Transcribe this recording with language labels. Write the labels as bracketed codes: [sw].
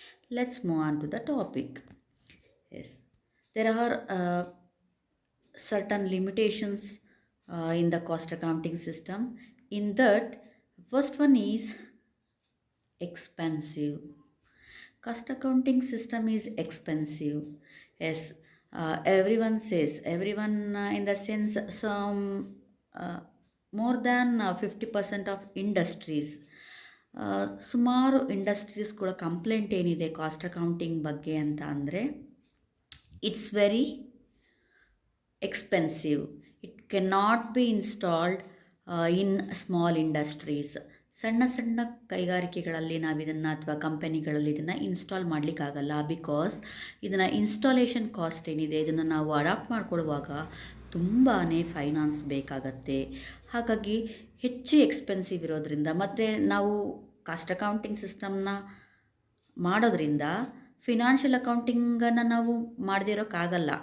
[en] Let's move on to the topic. Yes, there are certain limitations in the cost accounting system. In that, first one is expensive. Cost accounting system is expensive. Yes, everyone in the sense some more than 50% of industries, [kn] ಸುಮಾರು industries ಕೂಡ complaint ಏನಿದೆ cost accounting ಬಗ್ಗೆ ಅಂತ ಅಂದರೆ [en] It's very expensive. It cannot be installed in small industries. [kn] ಸಣ್ಣ ಸಣ್ಣ ಕೈಗಾರಿಕೆಗಳಲ್ಲಿ ನಾವು ಇದನ್ನು ಅಥವಾ ಕಂಪನಿಗಳಲ್ಲಿ ಇದನ್ನು ಇನ್ಸ್ಟಾಲ್ ಮಾಡಲಿಕ್ಕಾಗಲ್ಲ. ಬಿಕಾಸ್ ಇದನ್ನು ಇನ್ಸ್ಟಾಲೇಷನ್ ಕಾಸ್ಟ್ ಏನಿದೆ ಇದನ್ನು ನಾವು ಅಡಾಪ್ಟ್ ಮಾಡ್ಕೊಳ್ಳುವಾಗ ತುಂಬಾ ಫೈನಾನ್ಸ್ ಬೇಕಾಗತ್ತೆ. ಹಾಗಾಗಿ ಹೆಚ್ಚು ಎಕ್ಸ್ಪೆನ್ಸಿವ್ ಇರೋದ್ರಿಂದ ಮತ್ತು ನಾವು ಕಾಸ್ಟ್ ಅಕೌಂಟಿಂಗ್ ಸಿಸ್ಟಮ್ನ ಮಾಡೋದ್ರಿಂದ ಫಿನಾನ್ಷಿಯಲ್ ಅಕೌಂಟಿಂಗನ್ನು ನಾವು ಮಾಡದೇ ಇರೋಕ್ಕಾಗಲ್ಲ.